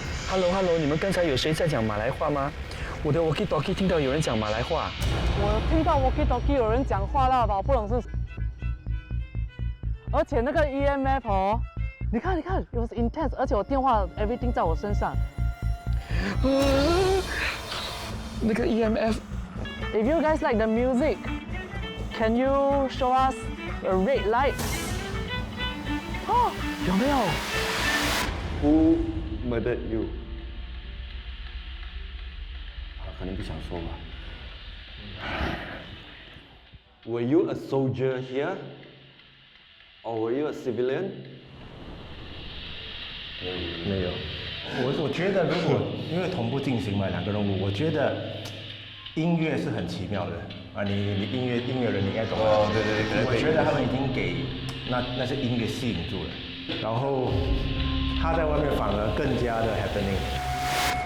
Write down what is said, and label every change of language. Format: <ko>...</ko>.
<zh>Hello， 你们刚才有谁在讲马来话吗？我的 walkie-talkie 听到有人讲马来话。我听到 walkie-talkie 有人讲话了吧？不懂是。而且那个 EMF 哦，你看，</zh> <en>it was intense，</en> <zh>而且我电话 everything 在我身上。那个 EMF。</zh> <en>If you guys like the music, can you show us a red light？</en> <zh>哦，有没有？</zh> <en>Who murdered you？</en> <zh>可能不想说吧。</zh> <en>Were you a soldier here, or were you a civilian？</en> <zh>没有。我觉得如果因为同步进行嘛，两个任务，我觉得音乐是很奇妙的啊。你音乐人你应该懂。哦，对，我觉得他们已经给那些音乐吸引住了，然后他在外面反而更加的 happening。</zh>